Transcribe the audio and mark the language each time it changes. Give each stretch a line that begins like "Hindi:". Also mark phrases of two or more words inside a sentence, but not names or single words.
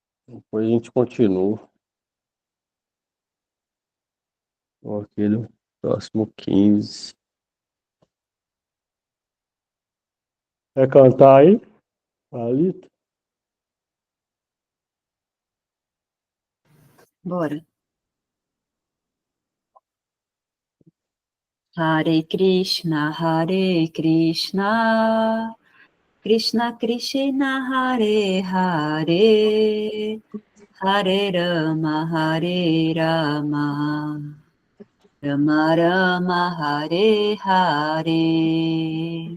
Portuguese: Depois a gente continua com aquele próximo 15. Quer cantar aí, Alito? Bora.
Sanskrit: हरे कृष्ण, कृष्ण कृष्ण, हरे हरे, हरे राम, राम राम, हरे हरे.